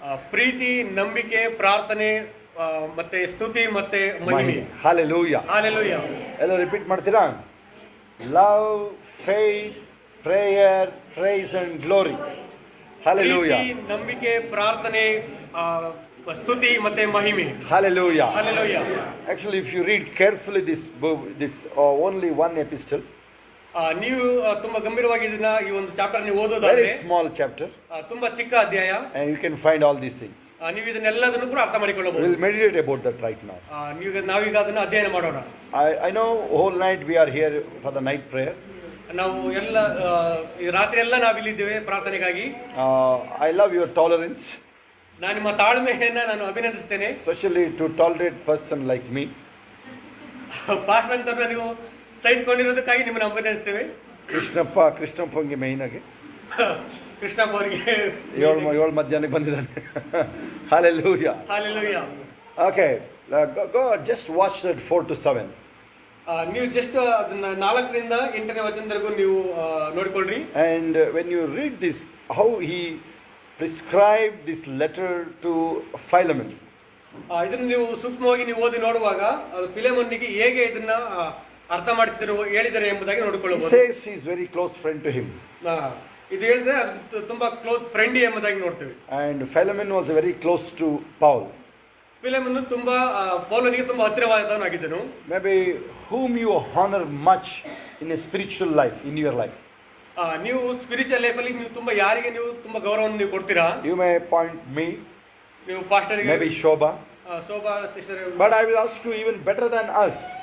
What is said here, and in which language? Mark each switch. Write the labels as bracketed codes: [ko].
[kn] ಪ್ರೀತಿ, ನಂಬಿಕೆ, ಪ್ರಾರ್ಥನೆ ಮತ್ತೆ ಸ್ತುತಿ ಮತ್ತೆ ಮಹಿಮೆ. [en] Hallelujah. Hallelujah. [kn] ಎಲ್ಲ ರಿಪೀಟ್ ಮಾಡ್ತೀರಾ? [en] Love, faith, prayer, praise and glory. Hallelujah. [kn] ಪ್ರೀತಿ, ನಂಬಿಕೆ, ಪ್ರಾರ್ಥನೆ, ಸ್ತುತಿ ಮತ್ತೆ ಮಹಿಮೆ. [en] Hallelujah. Hallelujah. Actually, if you read carefully this book, this only one epistle. [kn] ನೀವು ತುಂಬಾ ಗಂಭೀರವಾಗಿ ಇದನ್ನ ಈ ಒಂದು ಚಾಪ್ಟರ್ ನೀವು [en] Very [kn] ಓದೋದಾದ್ರೆ [en] small chapter. [kn] ತುಂಬಾ ಚಿಕ್ಕ ಅಧ್ಯಾಯ. [en] And you can find all these things. [kn] ನೀವು ಇದನ್ನೆಲ್ಲದನ್ನು ಕೂಡ ಅರ್ಥ ಮಾಡಿಕೊಳ್ಳಬಹುದು. [en] We'll meditate about that right now. [kn] ನಾವೀಗ ಅದನ್ನ ಅಧ್ಯಯನ ಮಾಡೋಣ. [en] I know whole night we are here for the night prayer. [kn] ನಾವು ಎಲ್ಲ ರಾತ್ರಿ ಎಲ್ಲ ನಾವಿಲ್ಲಿದ್ದೇವೆ ಪ್ರಾರ್ಥನೆಗಾಗಿ. [en] I love your tolerance. [kn] ನಾನು ನಿಮ್ಮ ತಾಳ್ಮೆಯನ್ನ ನಾನು ಅಭಿನಂದಿಸ್ತೇನೆ. [en] Especially to tolerate person like me. [kn] Pastor ಅಂತ ನೀವು ಸಹಿಸಿಕೊಂಡಿರೋದಕ್ಕಾಗಿ ನಿಮ್ಮನ್ನು ಅಭಿನಂದಿಸ್ತೇವೆ. ಕೃಷ್ಣಪ್ಪಂಗೆ ಮೈನ್ ಆಗಿ ಕೃಷ್ಣಪ್ಪ ಅವರಿಗೆ 7 ಮಧ್ಯಾಹ್ನಕ್ಕೆ ಬಂದಿದ್ದಾನೆ. [en] Hallelujah. Hallelujah. Okay, go just watch that 4 to 7. [kn] ನೀವು ಜಸ್ಟ್ ಅದನ್ನ 4ರಿಂದ 8ನೇ ವಚನದವರೆಗೂ ನೀವು ನೋಡಿಕೊಳ್ಳ್ರಿ. [en] And when you read this, how he prescribed this letter to Philemon. [kn] ಇದನ್ನು ನೀವು ಸೂಕ್ಷ್ಮವಾಗಿ ನೀವು ಓದಿ ನೋಡುವಾಗ ಫಿಲೆಮೋನಿಗೆ ಹೇಗೆ ಇದನ್ನ ಅರ್ಥ ಮಾಡಿಸಿದರು ಹೇಳಿದರೆ ಎಂಬುದಾಗಿ ನೋಡಿಕೊಳ್ಳಬಹುದು. [en] He says he is very close friend to him. [kn] ಇದು ಹೇಳಿದ್ರೆ ತುಂಬಾ ಕ್ಲೋಸ್ ಫ್ರೆಂಡ್ ಎಂಬುದಾಗಿ ನೋಡ್ತೇವೆ. [en] And Philemon was very close to Paul. [kn] ಫಿಲೆಮೋನ್ ತುಂಬಾ ಪೌಲನಿಗೆ ತುಂಬಾ ಹತ್ತಿರವಾದವನಾಗಿದ್ದನು. [en] Maybe whom you honor much in a spiritual life, in your life. [kn] ನೀವು ಸ್ಪಿರಿಚುವಲ್ ಲೈಫ್ ಅಲ್ಲಿ ನೀವು ತುಂಬಾ ಯಾರಿಗೆ ನೀವು ತುಂಬಾ ಗೌರವವನ್ನು ನೀವು ಕೊಡ್ತೀರಾ? [en] You may point me. [kn] ನೀವು ಪಾಸ್ಟರ್ ಗೆ, [en] maybe Shobha sister. But I will ask you even better than us.